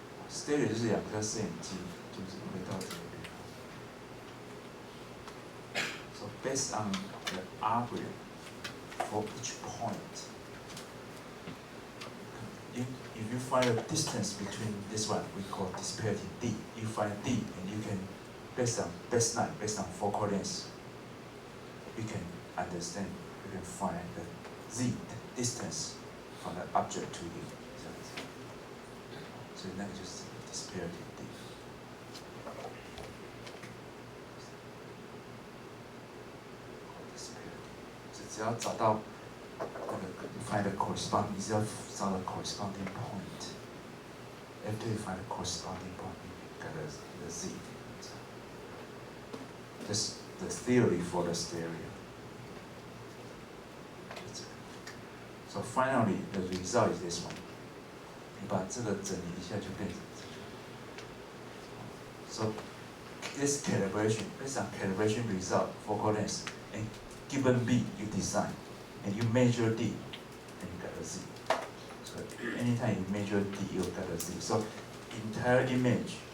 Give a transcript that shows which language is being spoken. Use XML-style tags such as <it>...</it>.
<zh>Stereo 就是两颗摄影机，就是回到这个地方。</zh> <en>So based on the algorithm. For each point, if you find a distance between this one, we call disparity d. You find d, and you can, based on baseline, based on focal length, you can understand, you can find the z, the distance from the object to you. So that is disparity d. Disparity. 只要找到 find the corresponding, 你只要找到 corresponding point. After you find the corresponding point, you get the z. This the theory for the stereo. So finally, the result is this one.</en> <zh>你把这个整理一下就变成这个。</zh> <en>So this calibration, based on calibration result, focal length, and given B, you design, and you measure D, and you get a Z. So anytime you measure D, you get a Z. So entire image.</en>